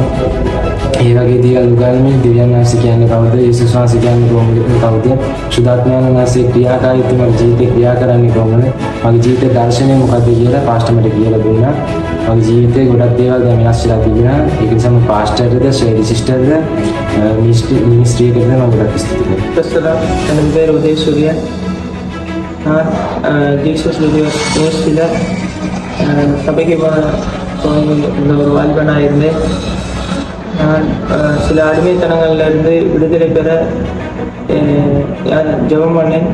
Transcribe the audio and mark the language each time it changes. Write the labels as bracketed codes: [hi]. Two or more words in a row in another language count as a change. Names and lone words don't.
[si] ඒ වගේ දේවල් උගන්වමින් දෙවියන් වහන්සේ කියන්නේ කවුද? යේසුස් වහන්සේ කියන්නේ කවුද? සුදාත්මයන් වහන්සේ ක්‍රියාකාරීත්වය මගේ ජීවිතේ ක්‍රියා කරන්නේ කොහොමද? මගේ ජීවිතේ දර්ශනය මොකක්ද කියලා පාස්ටර් මට කියලා දුන්නා. මගේ ජීවිතේ ගොඩක් දේවල් දැන් වෙනස් වෙලා තිබුණා. ඒක නිසා මම පාස්ටර්ද, ශෛලි සිස්ටර්ද, [ta] மினிஸ்ட்ரி நான் உங்களுக்கு என் பேர் உதயசூரியன். நான் ஜீசஸ் யூனிவர்சிட்டியில் சபைக்கு இந்த ஒரு வாலிபனாக இருந்தேன். நான் சில அடிமைத்தனங்கள்லேருந்து விடுதலை பெற ஜெபம் பண்ணேன்.